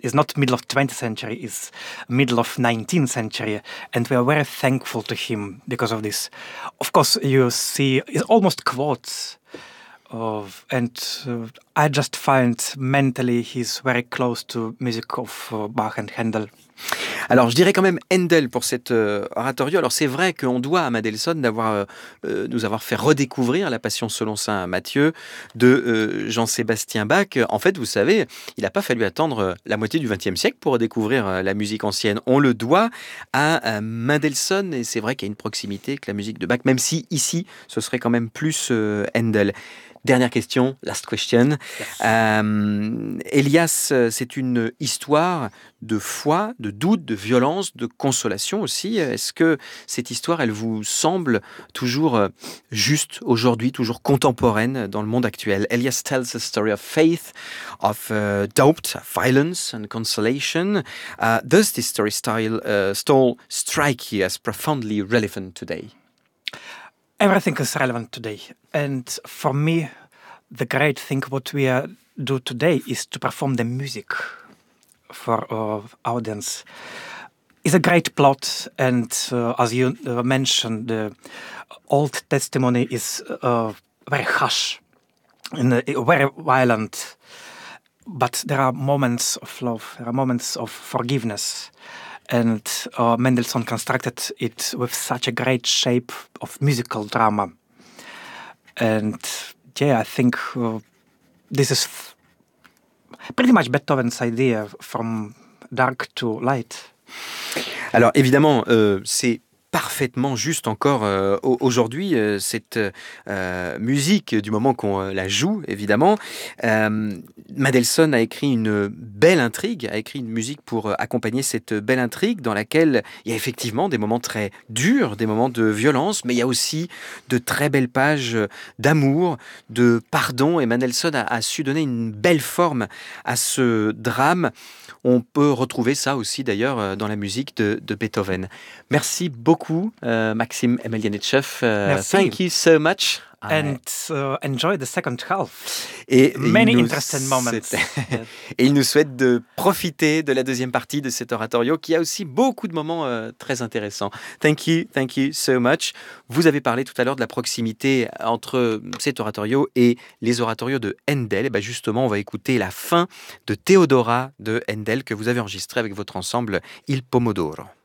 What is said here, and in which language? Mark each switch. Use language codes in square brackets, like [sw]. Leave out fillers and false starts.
[en] It's not middle of 20th century, it's middle of 19th century. And we are very thankful to him because of this. Of course, you see, it's almost quotes. I just find mentally he's very close to music of Bach and Handel. [fr] Alors, je dirais quand même Handel pour cet oratorio. Alors, c'est vrai qu'on doit à Mendelssohn d'avoir nous avoir fait redécouvrir la Passion selon saint Matthieu de Jean-Sébastien Bach. En fait, vous savez, il n'a pas fallu attendre la moitié du XXe siècle pour redécouvrir la musique ancienne. On le doit à Mendelssohn, et c'est vrai qu'il y a une proximité avec la musique de Bach, même si ici, ce serait quand même plus Handel. Dernière question, [en] last question. Yes. [fr] Elias, c'est une histoire de foi, de doute, de violence, de consolation aussi. Est-ce que cette histoire, elle vous semble toujours juste aujourd'hui, toujours contemporaine dans le monde actuel? [en] Elias tells a story of faith, of doubt, violence and consolation. Does this story style strike you as profoundly relevant today? Everything is relevant today. And for me, the great thing what we do today is to perform the music for our audience. It's a great plot, and as you mentioned, the Old Testimony is very harsh and very violent. But there are moments of love, there are moments of forgiveness. And Mendelssohn constructed it with such a great shape of musical drama. And yeah, I think this is pretty much Beethoven's idea, from dark to light. [fr] Alors évidemment, c'est parfaitement juste encore aujourd'hui, cette musique, du moment qu'on la joue, évidemment. Mendelssohn a écrit une belle intrigue, a écrit une musique pour accompagner cette belle intrigue, dans laquelle il y a effectivement des moments très durs, des moments de violence, mais il y a aussi de très belles pages d'amour, de pardon, et Mendelssohn a su donner une belle forme à ce drame. On peut retrouver ça aussi, d'ailleurs, dans la musique de Beethoven. Merci beaucoup, Maxime Emelianichev. Merci. [en] Thank you so much. And enjoy the second half. [fr] Et [en] many interesting moments. [fr] Et il nous souhaite de profiter de la deuxième partie de cet oratorio, qui a aussi beaucoup de moments très intéressants. [en] Thank you so much. [fr] Vous avez parlé tout à l'heure de la proximité entre cet oratorio et les oratorios de Händel. Et bien justement, on va écouter la fin de Théodora de Händel, que vous avez enregistrée avec votre ensemble Il Pomodoro.